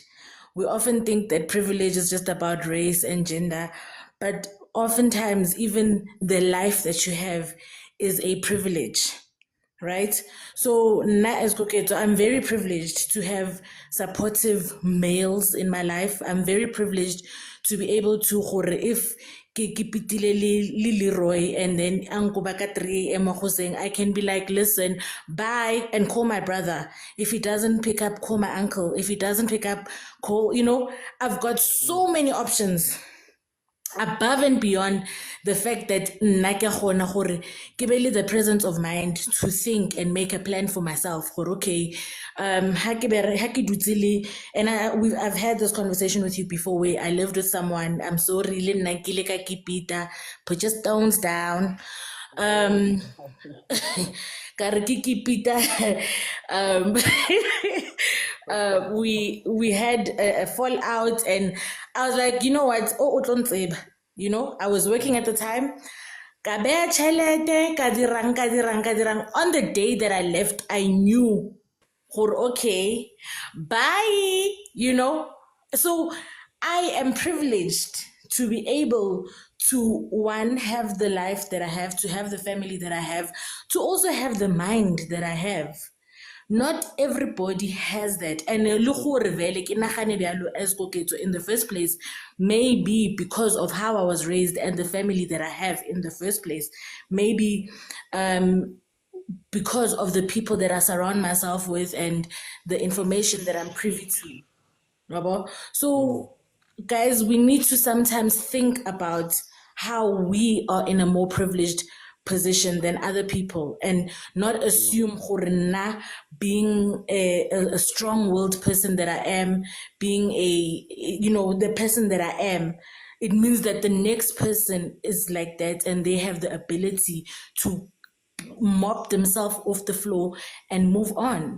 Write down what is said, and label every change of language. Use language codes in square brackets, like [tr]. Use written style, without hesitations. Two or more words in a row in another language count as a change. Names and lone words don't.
[en] We often think that privilege is just about race and gender, but oftentimes even the life that you have is a privilege, right? So na as Koketo, I'm very privileged to have supportive males in my life. I'm very privileged to be able to gore if [nso] ke pitile le Leroy [en] and then [nso] anko baka [en] 3 a.m. saying I can be like, listen, bye, and call my brother. If he doesn't pick up, call my uncle. If he doesn't pick up, call, you know, I've got so many options above and beyond the fact that [nso] nna ke kgona gore ke be le [en] the presence of mind to think and make a plan for myself [nso] gore okay ha ke dutse le [en] and I've had this conversation with you before where I lived with someone. I'm sorry [nso] le nna ke ile ka kipita, [en] put your stones down. [nso] Kare ke kipita. [en] um we had a fallout and I was like, you know what, oh, you know, I was working at the time. [nso] Ka beya tjhelete, ka dirang. [en] On the day that I left, I knew, okay, bye, you know. So I am privileged to be able to, one, have the life that I have, to have the family that I have, to also have the mind that I have. not everybody has that. And [nso] le gore vele ke nagane bjalo [en] as koketso in the first place, maybe because of how I was raised and the family that I have in the first place, maybe because of the people that I surround myself with and the information that I'm privy to. Rabo. So, guys, we need to sometimes think about how we are in a more privileged position than other people and not assume gore nna being a strong-willed person that I am, being the person that I am, it means that the next person is like that and they have the ability to mop themselves off the floor and move on.